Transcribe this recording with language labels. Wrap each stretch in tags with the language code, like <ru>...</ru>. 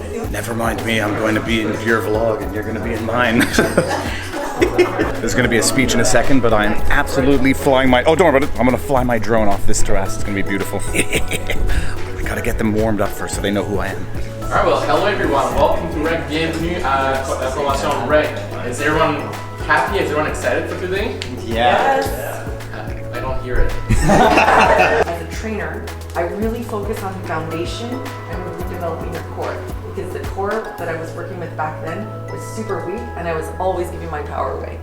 <en>Never mind me, I'm going to be in your vlog and you're going to be in mine. There's going to be a speech in a second, but I'm absolutely flying my... Oh, don't worry about it. I'm going to fly my drone off this terrace. It's going to be beautiful. I got to get them warmed up first so they know who I am. Alright, well, hello everyone. Welcome to REC.</en> <fr>Bienvenue à la formation REC.</fr> <en>Is everyone happy? Is everyone excited for today? Yes. I don't hear it. As a trainer, I really focus on the foundation and really developing your core. Because the core that I was working with back then was super weak and I was always giving my power away.</en>